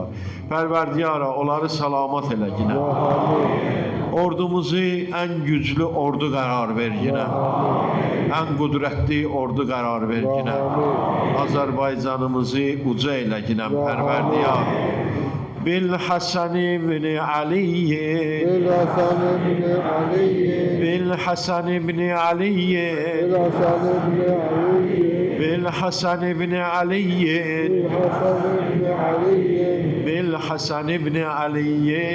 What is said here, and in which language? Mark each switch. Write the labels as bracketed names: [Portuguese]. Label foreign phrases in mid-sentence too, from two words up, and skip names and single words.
[Azerbaijani] Pərverdiyara onları salamat elə ginə. Ordumuzu ən güclü ordu qərar ver yine. Ən qudrətli ordu qərar ver yine. Azərbaycanımızı uca elə yine Pərverdiyar. [Arabic] بالحسن بن علي بالحسن بن علي بالحسن بن علي بالحسن بن علي بالحسن بن علي